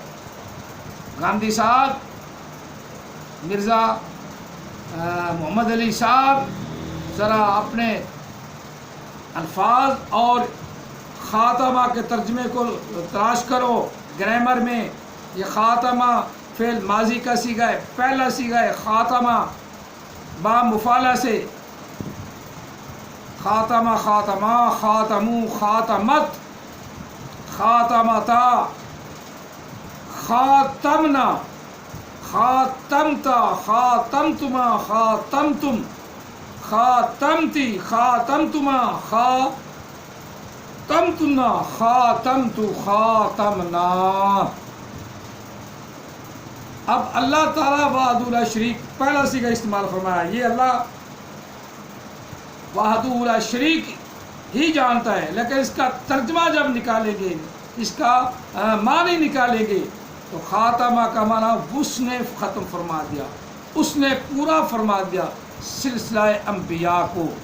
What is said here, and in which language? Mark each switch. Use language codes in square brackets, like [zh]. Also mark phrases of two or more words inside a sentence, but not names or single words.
[ur] گاندھی صاحب، مرزا محمد علی صاحب، ذرا اپنے الفاظ اور خاتمہ کے ترجمے کو تلاش کرو گرامر میں. یہ خاتمہ فعل ماضی کا صیغہ ہے، پہلا صیغہ ہے خاتمہ با مفاعلہ سے. [ar] خاتمَ، خاتما، خاتموا، خاتمت، خاتمتا، خاتمن، خاتمتَ، خاتمتما، خاتمتم، خاتمتِ، خاتمتما, خاتمتنا خاتمت خاتمنا. [ur] اب اللہ تعالیٰ [ar] وحدہ لا شریک [ur] پہلا صیغہ استعمال فرمایا. یہ اللہ [ar] وحدہ لا شریک [ur] ہی جانتا ہے، لیکن اس کا ترجمہ جب نکالیں گے، اس کا معنی نکالیں گے تو خاتمہ کا معنی اس نے ختم فرما دیا، اس نے پورا فرما دیا سلسلہ انبیاء کو.